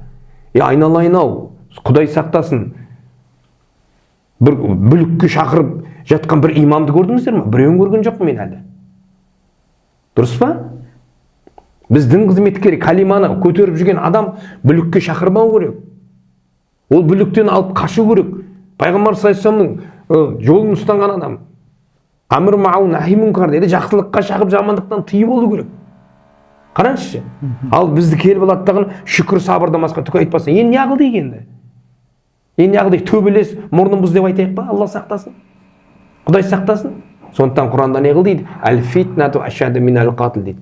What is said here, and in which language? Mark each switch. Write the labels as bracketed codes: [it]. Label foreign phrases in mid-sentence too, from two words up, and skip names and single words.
[kk] Айналайын-ау, Құдай сақтасын. Бір бүлікке шақырып жатқан бір имамды көрдіңіздер ме? Біреуін көрген жоқ мен әлі. Дұрыс па? Біз дін қызметкері калиманы көтеріп жүрген адам бүлікке шақырмау керек. Ол бүліктен алып қашу керек. Пайғамбар саллаллаху жолын ұстанған адам. [ar] أمر معروف نهي منكر [kk] деді, жақсылыққа шақырып жамандықтан тыйып болу керек. Қараңызшы. Ал бізді келіп алаттаған шүкір сабырдан басқа түк айтпаса, енді не қыл дегенді? Енді не қыл дейді? Төбелес мұрнымыз деп айтайық па? Алла сақтасын. Құдай сақтасын. Сондықтан Құранда не қыл дейді? [ar] الفتنة أشد من القتل [kk] дейді.